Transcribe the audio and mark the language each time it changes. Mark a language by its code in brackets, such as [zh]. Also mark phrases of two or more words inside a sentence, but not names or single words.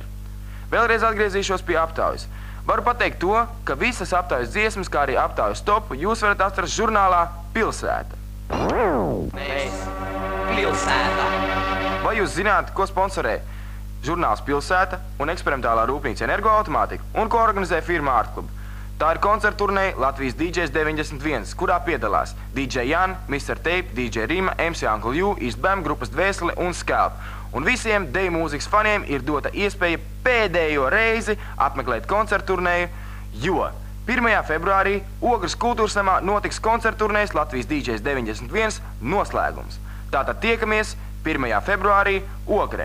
[lv] Vēlreiz atgriezīšos pie aptaujas. Varu pateikt to, ka visas aptaujas dziesmas, kā arī aptaujas topu, jūs varat atrast žurnālā Pilsēta. Mēs Pilsēta. Vai jūs zināt, ko sponsorē žurnāls Pilsēta un eksperimentālā rūpnīca Energoautomātika un ko organizē firma Artklub? Tā ir koncerta turnēja Latvijas DJs 91, kurā piedalās DJ Jan, Mr. Tape, DJ Rima, MC Uncle U, East Bam, grupas Dvēsele un Scalp. Un visiem deju mūzikas faniem ir dota iespēja pēdējo reizi apmeklēt koncerta turnēju, jo 1. februārī Ogres kultūras namā notiks koncerta turnējas Latvijas DJs 91 noslēgums. Tātad tiekamies 1. februārī Ogrē.